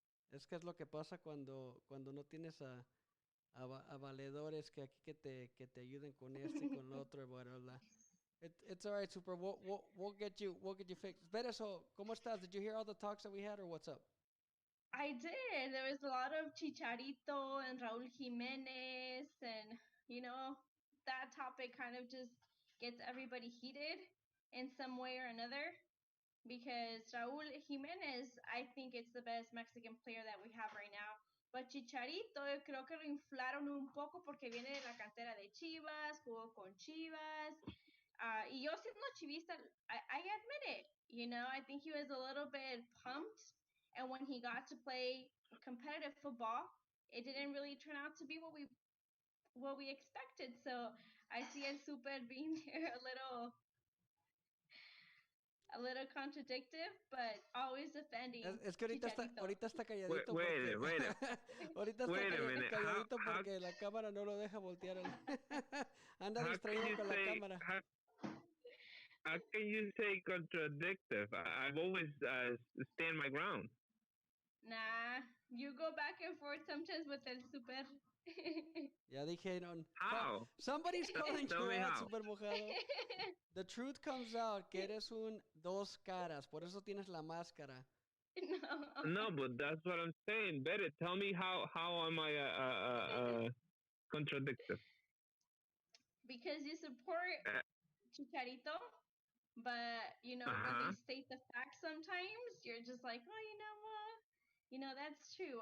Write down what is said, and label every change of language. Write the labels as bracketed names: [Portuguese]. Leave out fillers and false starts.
[Spanish] Es que es lo que pasa cuando no tienes a valedores que aquí que te ayuden con esto y con lo otro, bla, bla. [English] It's all right, super. We'll get you fixed. Better, so, ¿cómo estás? Did you hear all the talks that we had, or what's up? I did. There was a lot of Chicharito and Raul Jimenez, and that topic kind of just gets everybody heated in some way or another. Because Raul Jimenez, I think it's the best Mexican player that we have right now. [Spanish] But Chicharito, yo creo que lo inflaron un poco porque viene de la cantera de Chivas, jugó con Chivas. Y yo siendo chivista, I admit it. [English] I think he was a little bit pumped. And when he got to play competitive football, it didn't really turn out to be what we expected. So I see El Super being there a little contradictive, but always defending. [Spanish] Es que ahorita está calladito. [English] Wait [Spanish] Ahorita está calladito porque la cámara no lo deja voltear. Anda distraído con la cámara. [English] How can you say contradictive? I've always stand my ground. Nah, you go back and forth sometimes with El Super. [Spanish] Ya dijeron. [English] How? Somebody's calling you out, Super Mojado. [Spanish] The truth comes out que eres un dos caras, por eso tienes la máscara. [English] No, but that's what I'm saying. Better tell me how am I contradictive? Because you support Chicharito, but when they state the facts sometimes, you're just like, oh, you know what? That's true.